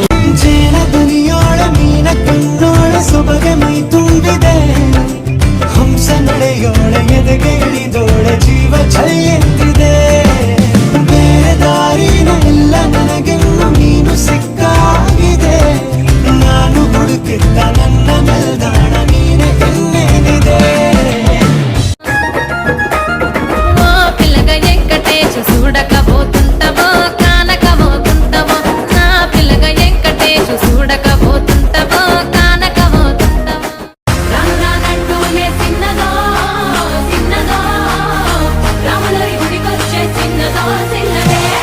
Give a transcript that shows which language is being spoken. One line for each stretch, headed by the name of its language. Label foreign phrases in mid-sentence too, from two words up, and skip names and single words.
Kannada: ದುನಿಯೋಳ ಮೀನ ಕಣ್ಣೋಳ ಸೊಬಗೆ ಮೈ ತುಂಬಿದೆ ಹಂಸ ನಡೆಯೋಳ ಎದೆಗೆ ಇಳಿದೋಳ ಜೀವ ಚಲಿಯೆಂದಿದೆ ಬೇರೆ ದಾರಿನ ಎಲ್ಲ ನನಗೆಲ್ಲ ನೀನು ಸಿಕ್ಕಾಗಿದೆ ನಾನು ಹುಡುಕಿದ್ದ ನನ್ನ ನಿಲ್ದಾಣ ನೀನೆ ಇನ್ನೇನಿದೆ
Telugu: పిల్లగా వెంకటేశు చూడకపోతుంటవో కానకపోతుంటవో నా పిల్లగా వెంకటేశు చూడకపోతుంటవో కానకపోతుంటవో రానురానంటూనే చిన్నదో చిన్నదో రాములరి గుడికొచ్చే చిన్నదో చిన్నదే